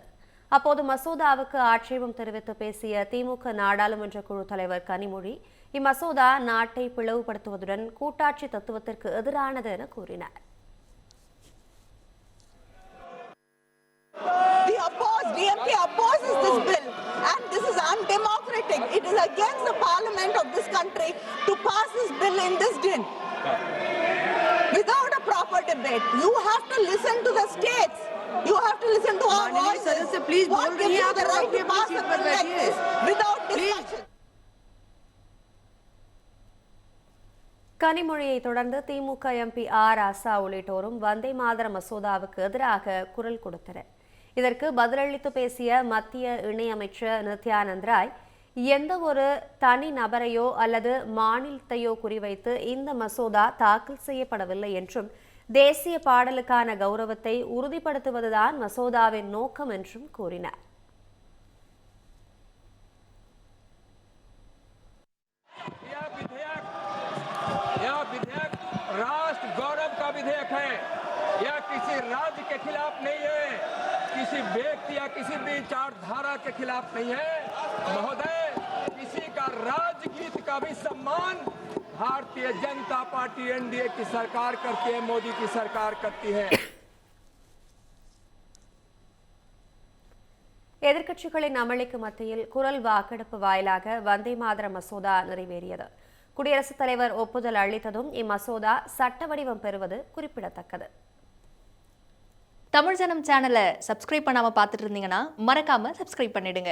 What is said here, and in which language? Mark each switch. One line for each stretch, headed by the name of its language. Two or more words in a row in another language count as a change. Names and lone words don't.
Tamil: அப்போது மசோதாவுக்கு ஆட்சேபம் தெரிவித்து பேசிய திமுக நாடாளுமன்ற குழு தலைவர் கனிமொழி, இம்மசோதா நாட்டை பிளவுபடுத்துவதுடன் கூட்டாட்சி தத்துவத்திற்கு எதிரானது என கூறினார்.
English: DMK opposes this bill and this is undemocratic. It is against the parliament of this country to pass this bill in this din without a proper debate. You have to listen to the states. You have to listen to our voices. Please what gives you the right to pass a bill like this without discussion?
Tamil: கனிமொழியை தொடர்ந்து திமுக எம்பி ஆர் ராசா உள்ளிட்டோரும் வந்தே மாதர மசோதாவுக்கு எதிராக குரல் கொடுத்தனர். இதற்கு பதிலளித்து பேசிய மத்திய இணையமைச்சர் நித்யானந்த் ராய், எந்த ஒரு தனி நபரையோ அல்லது மாநிலத்தையோ குறிவைத்து இந்த மசோதா தாக்கல் செய்யப்படவில்லை என்றும் தேசிய பாடலுக்கான கௌரவத்தை உறுதிப்படுத்துவதுதான் மசோதாவின் நோக்கம் என்றும் கூறினார்.
Hindi: राष्ट्र गौरव का विधेयक है, यह किसी राज्य के खिलाफ नहीं है, किसी व्यक्ति या किसी विचारधारा के खिलाफ नहीं है महोदय। किसी का राजगीत का भी सम्मान भारतीय जनता पार्टी एनडीए की सरकार करती है, मोदी की सरकार करती है.
Tamil: எதிர்க்கட்சிகளின் அமளிக்கு மத்தியில் குரல் வாக்கெடுப்பு வாயிலாக வந்தே மாதர மசோதா நிறைவேறியது. குடியரசுத் தலைவர் ஒப்புதல் அளித்ததும் இம்மசோதா சட்ட வடிவம் பெறுவது குறிப்பிடத்தக்கது. தமிழ் ஜனம் சேனலை சப்ஸ்கிரைப் பண்ணாம பார்த்துட்டு இருந்தீங்கன்னா மறக்காம சப்ஸ்கிரைப் பண்ணிடுங்க.